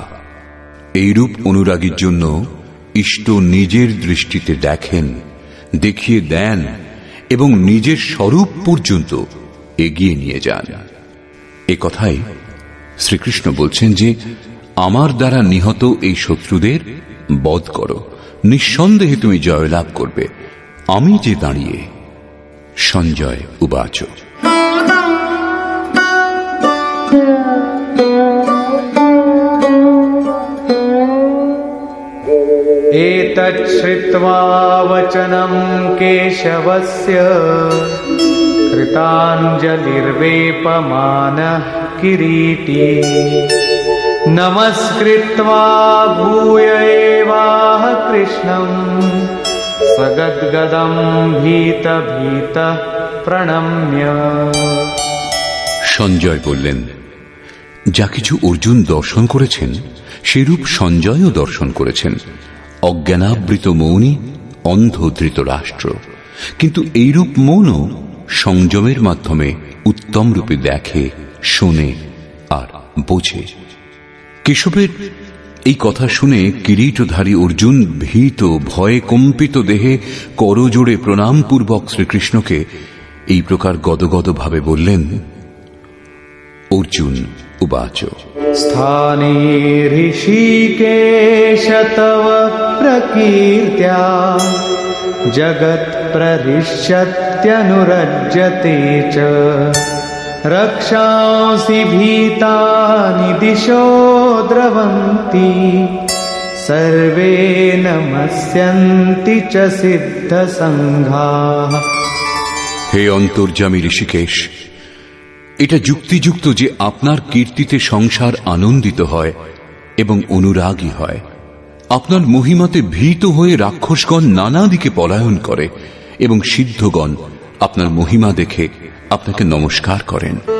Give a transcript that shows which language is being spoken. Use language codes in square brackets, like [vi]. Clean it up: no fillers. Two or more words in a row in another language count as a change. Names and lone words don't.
[bn] এইরূপ অনুরাগীর জন্য ইষ্ট নিজের দৃষ্টিতে দেখেন, দেখিয়ে দেন এবং নিজের স্বরূপ পর্যন্ত এগিয়ে নিয়ে যান। এ কথাই শ্রীকৃষ্ণ বলছেন যে আমার দ্বারা নিহত এই শত্রুদের বধ করো, নিঃসন্দেহে তুমি জয়লাভ করবে, আমি যে দাঁড়িয়ে। সঞ্জয় উবাচ। [sa] एतच्छ्रुत्वा वचनं केशवस्य कृताञ्जलिर्वेपमानः किरीटी नमस्कृत्वा भूय एवाह कृष्णं सगद्गदं भीतभीतः प्रणम्य। [bn] সঞ্জয় বললেন, যা কিছু অর্জুন দর্শন করেছেন সেরূপ সঞ্জয়ও দর্শন করেছেন। অজ্ঞানাবৃত মৌনী, অন্ধ ধৃতরাষ্ট্র, কিন্তু এইরূপ মৌনও সংযমের মাধ্যমে উত্তম রূপে দেখে, শোনে আর বোঝে। কেশবের এই কথা শুনে কিরীটধারী অর্জুন ভীত, ভয়ে কম্পিত দেহে করজোড়ে প্রণামপূর্বক শ্রীকৃষ্ণকে এই প্রকার গদগদ ভাবে বললেন। অর্জুন উবাচ। [sa] स्थाने ऋषिकेश तव प्रकीर्त्या जगत्प्रहृष्यत्यनुरज्यते च रक्षांसि भीतानि दिशो द्रवन्ति सर्वे नमस्यन्ति च सिद्धसङ्घाः। [bn] হে অন্তর্যামী ঋষিকেশ, এটা যুক্তিযুক্ত যে আপনার কীর্তিতে সংসার আনন্দিত হয় এবং অনুরাগী হয়। আপনার মহিমাতে ভীত হয়ে রাক্ষসগণ নানা দিকে পলায়ন করে এবং সিদ্ধগণ আপনার মহিমা দেখে আপনাকে নমস্কার করেন।